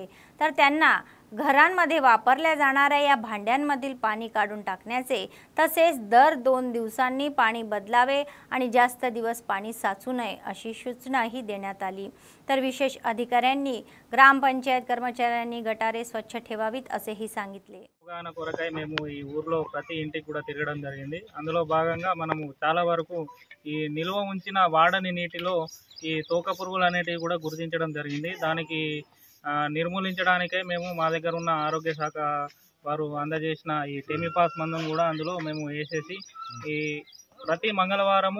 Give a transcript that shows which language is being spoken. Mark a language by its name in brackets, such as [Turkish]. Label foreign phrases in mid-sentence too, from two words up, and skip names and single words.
[Marathi] तर त्यांना घरांमध्ये वापरल्या जाणाऱ्या या भांड्यांमधील पाणी काढून टाकण्याचे तसेच दर 2 दिवसांनी पाणी बदलावे आणि जास्त दिवस पाणी साचू नये अशी सूचनाही देण्यात आली। तर विशेष अधिकाऱ्यांनी ग्रामपंचायत कर्मचाऱ्यांनी गटारे स्वच्छ ठेवावीत असेही सांगितले। [Telugu] కొరకై మేము ఈ ఊర్లో ప్రతి ఇంటికి కూడా తిరగడం జరిగింది। అందులో భాగంగా మనము చాలా వరకు ఈ నిల్వ ఉంచిన వాడని నీటిలో ఈ తోక పురుగులు అనేటివి కూడా గుర్తించడం జరిగింది। దానికి నిర్మూలించడానికే మేము మా దగ్గర ఉన్న ఆరోగ్య శాఖ వారు అందజేసిన ఈ టెమిపాస్ మందును కూడా అందులో మేము వేసేసి ఈ ప్రతి మంగళవారము